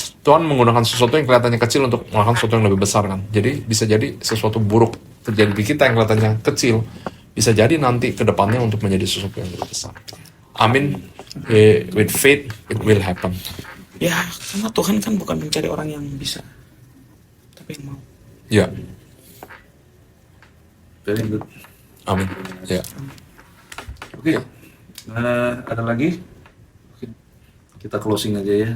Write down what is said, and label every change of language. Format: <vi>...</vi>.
<id>Tuhan menggunakan sesuatu yang kelihatannya kecil untuk mengalahkan sesuatu yang lebih besar kan. Jadi bisa jadi sesuatu buruk terjadi di kita yang kelihatannya kecil, bisa jadi nanti ke depannya untuk menjadi sesuatu yang lebih besar. Amin.</id> <en>With faith it will happen.</en> <id>Ya, karena Tuhan kan bukan mencari orang yang bisa, tapi yang mau. Ya.</id> <en>Very good.</en> <id>Amin. Ya. Oke. Ada lagi? Oke. Kita closing aja ya.</id>